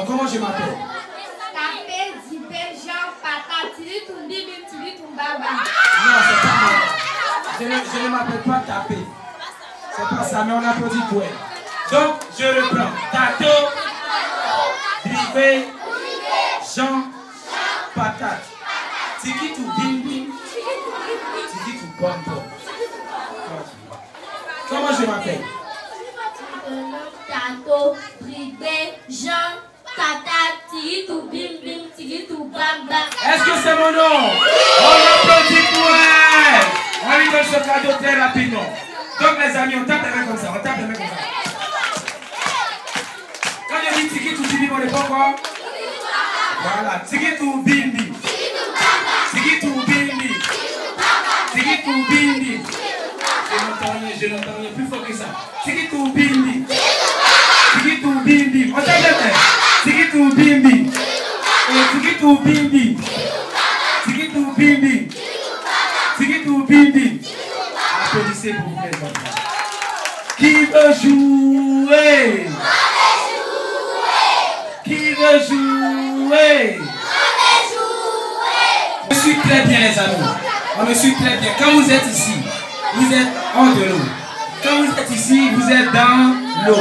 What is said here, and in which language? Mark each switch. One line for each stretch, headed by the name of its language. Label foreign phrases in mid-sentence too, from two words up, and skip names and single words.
French: Comment je m'appelle? Non, c'est pas moi. Je ne m'appelle pas Tapé. C'est pas ça, mais on applaudit pour elle. Donc, je reprends. Tato, Dribbé, Jean, Patate. Tiki to bim. Tiki to bonbon. Comment je m'appelle? Tato, Dribbé, Jean, Patate, tiki to bim, tiki to bam. Est-ce que c'est mon nom? On applaudit pour elle. On lui donne ce cadeau très rapidement. Donc les amis, on tape les mains comme ça. On tape les mains comme ça. Quand je dis tiki to bimbi, on répond quoi? Voilà, tiki to bimbi. Tiki to bimbi. Tiki to bimbi. Je n'entends rien, plus fort que ça. Tiki to bimbi. Tiki to bimbi. On tape les mains. Tiki to bimbi. Tiki to bimbi. Tiki to bimbi. Tiki to bimbi. Applaudissez pour vous les enfants. Qui veut jouer? Qui veut jouer? On me suit très bien les amis. On me suit très bien. Quand vous êtes ici, vous êtes hors de l'eau. Quand vous êtes ici, vous êtes dans l'eau.